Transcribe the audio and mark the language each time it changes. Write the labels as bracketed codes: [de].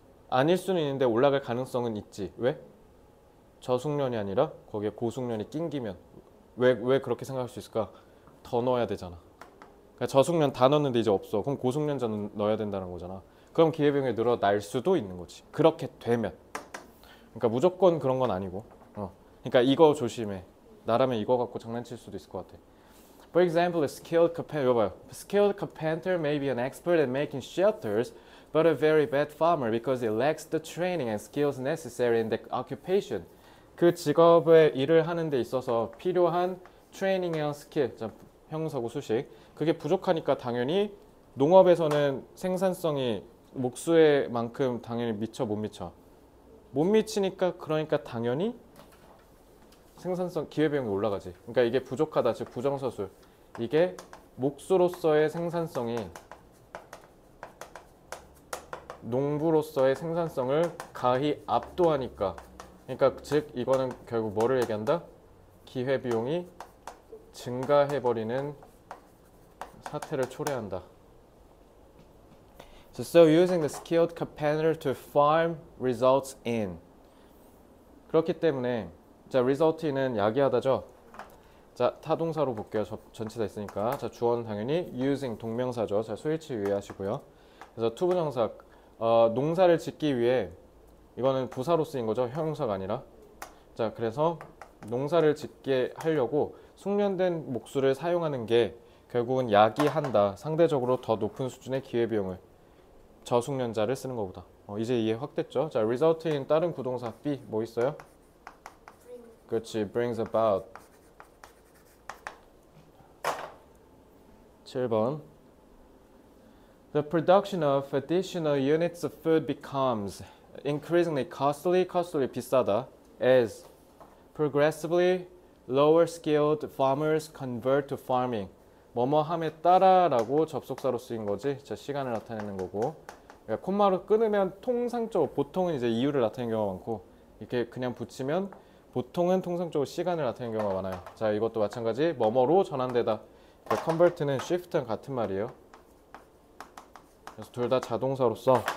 [ko] 아닐 수는 있는데 올라갈 가능성은 있지. 왜? 저숙련이 아니라 거기에 고숙련이 낑기면 왜 그렇게 생각할 수 있을까? 더 넣어야 되잖아. 그러니까 저숙련 다 넣었는데 이제 없어. 그럼 고숙련자 넣어야 된다는 거잖아. 그럼 기회비용이 늘어날 수도 있는 거지. 그렇게 되면. 그러니까 무조건 그런 건 아니고. 그러니까 이거 조심해. 나라면 이거 갖고 장난칠 수도 있을 것 같아. [en] For example, skilled carpenter may be an expert at making shelters, but a very bad farmer because he lacks the training and skills necessary in the occupation. [ko] 그 직업의 일을 하는 데 있어서 필요한 트레이닝이랑 스킬, 형용사고 수식, 그게 부족하니까 당연히 농업에서는 생산성이 목수의 만큼 당연히 미쳐 못 미쳐? 못 미치니까 그러니까 당연히 생산성 기회비용이 올라가지. 그러니까 이게 부족하다, 즉 부정서술. 이게 목수로서의 생산성이 농부로서의 생산성을 가히 압도하니까. 그러니까 즉 이거는 결국 뭐를 얘기한다? 기회비용이 증가해버리는 사태를 초래한다. [en] So using the skilled carpenter to farm results in. [ko] 그렇기 때문에 자 result in은 야기하다죠. 자 타동사로 볼게요. 전치사 있으니까. 자 주어는 당연히 using 동명사죠. 자 소일치 유의하시고요. 그래서 투부정사 농사를 짓기 위해 이거는 부사로 쓰인 거죠. 형용사가 아니라. 자 그래서 농사를 짓게 하려고 숙련된 목수를 사용하는 게 결국은 야기한다. 상대적으로 더 높은 수준의 기회비용을 저숙련자를 쓰는 것보다. 이제 이해 확 됐죠? 자 result in 다른 구동사 B 뭐 있어요? 그렇지, [en] brings about. [ko] 7번. [en] The production of additional units of food becomes increasingly costly, [ko] 비싸다, [en] as progressively lower skilled farmers convert to farming. [ko] 뭐뭐 함에 따라라고 접속사로 쓰인 거지. 자, 시간을 나타내는 거고. 그러니까 콤마로 끊으면 통상적으로 보통은 이제 이유를 나타내는 경우가 많고, 이렇게 그냥 붙이면 보통은 통상적으로 시간을 나타내는 경우가 많아요. 자, 이것도 마찬가지. 뭐뭐로 전환되다. 그러니까 convert는 shift랑 같은 말이에요. 그래서 둘 다 자동사로 써.